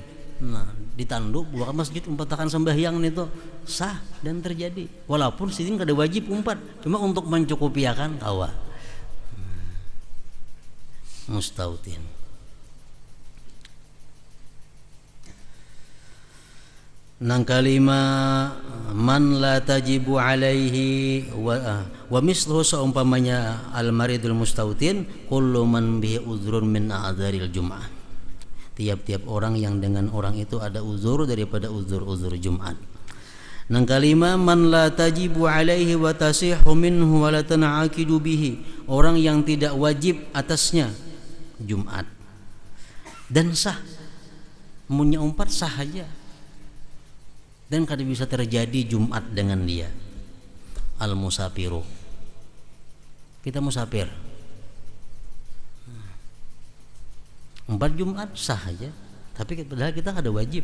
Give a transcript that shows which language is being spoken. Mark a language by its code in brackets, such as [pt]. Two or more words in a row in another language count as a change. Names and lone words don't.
[bjn] Nah, ditanduk buka masjid umpatakan sembahyang itu sah dan terjadi. Walaupun sidin kada wajib umpat, cuma untuk mencukupi akan kawa. Mustautin. Nang kalima, [ar] من لا تجب عليه ومثله, seumpamanya المريض المستوطن كل من به عذر من أعذار الجمعة. [id] Tiap-tiap orang yang dengan orang itu ada uzur daripada uzur-uzur Jumat. [bjn] Nang kalima, [ar] من لا تجب عليه وتصح منه ولا تنعقد به. [id] Orang yang tidak wajib atasnya Jumat dan sah, [bjn] munnya umpat [id] sah aja dan kada bisa terjadi Jumat dengan dia. [bjn] Al-musafiru, kita musafir, empat Jumat sah aja, tapi padahal kita kada wajib.